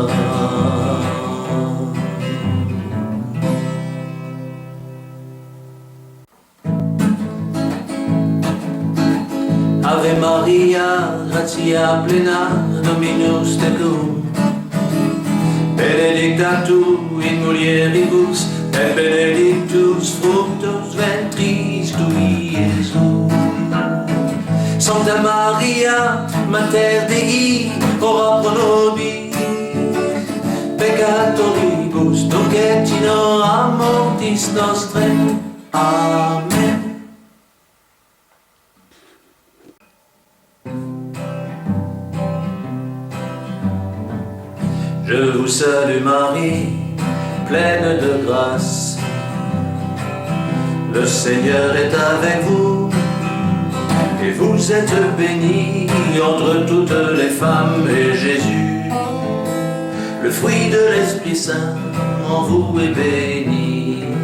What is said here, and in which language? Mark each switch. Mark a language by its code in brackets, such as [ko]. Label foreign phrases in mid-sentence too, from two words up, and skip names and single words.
[la] Ave Maria, gratia plena, Dominus tecum, benedicta tu in mulieribus, et benedictus fructus ventris tui, Iesus. Sancta Maria, Mater Dei, ora pro nobis peccatoribus, nunc et in hora mortis nostrae. Amen. [fr] Je vous salue Marie, pleine de grâce. Le Seigneur est avec vous, et vous êtes bénie entre toutes les femmes, et Jésus, le fruit de l'Esprit Saint, en vous est béni.